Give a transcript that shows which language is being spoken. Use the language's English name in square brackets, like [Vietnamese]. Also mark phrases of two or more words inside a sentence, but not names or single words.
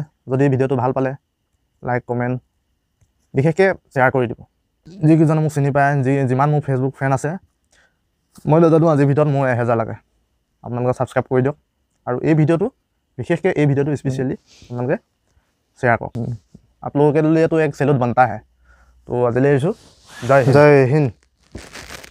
[Assamese] যদি ভিডিঅ'টো ভাল পালে লাইক, কমেণ্ট, বিশেষকৈ শ্বেয়াৰ কৰি দিব। যিকেইজনে মোক চিনি পায়, যিমান মোৰ [English] Facebook friend [Assamese] আছে, মই নাজানো আজিৰ ভিতৰত মোৰ 1000 লাগে। আপোনালোকে ছাবস্ক্ৰাইব কৰি দিয়ক, আৰু এই ভিডিঅ'টো বিশেষকৈ এই ভিডিঅ'টো স্পেচিয়েলি আপোনালোকে শ্বেয়াৰ কৰক। [Hindi] आप लोगों के लिए तो एक सैल्यूट बनता है। तो आज ले जय हिंद।